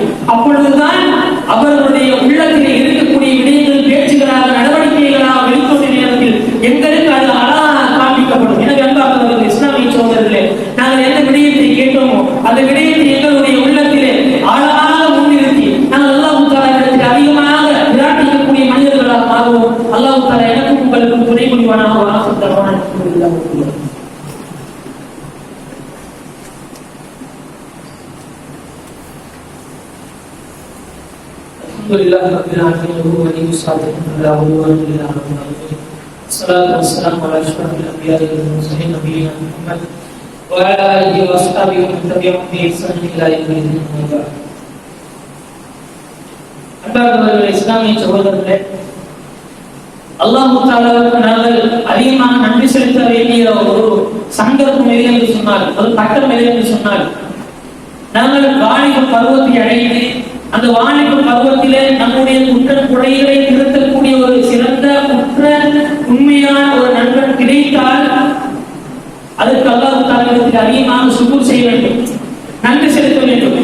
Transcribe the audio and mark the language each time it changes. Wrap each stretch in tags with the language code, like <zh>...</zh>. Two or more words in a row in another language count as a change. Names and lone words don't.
<ta>அப்பொழுதுதான் அவர்களுடைய உள்ளத்திலே இருக்கக்கூடிய விடயங்கள் பேச்சுகளாக, நடவடிக்கைகளாக வெளித்தோன்றிய நேரத்தில் எங்களுக்கு அது அழகாக காண்பிக்கப்படும். எனவே அன்பார்ந்தவர்களே, இஸ்லாமிய சகோதரர்களே, நாங்கள் எந்த விடயத்தை கேட்டோமோ அந்த விடயத்தை எங்களுடைய உள்ளத்திலே ஆழமாக முன்னிறுத்தி நாங்கள்</ta> <ar>அல்லாஹ் தஆலாவிடத்தில்</ar> <ta>அதிகமாக பிரார்த்திக்கக்கூடிய மனிதர்களாக மாறுவோம்.</ta> <ar>الله تعالى</ar> <ta>எனக்கும் உங்களுக்கும் துணை புரிவானாக.</ta> <ar>الحمد لله رب العالمين و ولي الصالحين لا عدوان الا على الظالمين. الصلاه والسلام على اشرف الانبياء والمرسلين نبينا محمد وعلى اله واصحابه ومن تبعهم باحسان الى يوم الدين.</ar> <ta>அன்பார்ந்தவர்களே, இஸ்லாமிய சகோதரர்களே,</ta> <ar>அல்லாஹ் தஆலாவுக்கு</ar> <ta>நாங்கள் அதிகமாக நன்றி செலுத்த வேண்டிய ஒரு சந்தர்ப்பம் எது என்று சொன்னால், ஒரு கட்டம் எது என்று சொன்னால், நாங்கள் வாலிப பருவத்தை அடைந்து அந்த வாலிப பருவத்திலே நம்முடைய குற்ற குறைகளை திருத்தக்கூடிய ஒரு சிறந்த குற்ற உண்மையான ஒரு நண்பன் கிடைத்தால் அதற்கு</ta> <ar>அல்லாஹ் தஆலாவிடத்தில்</ar> <ta>அதிகமாக சுக்ர் செய்ய வேண்டும், நன்றி செலுத்த வேண்டும்.</ta>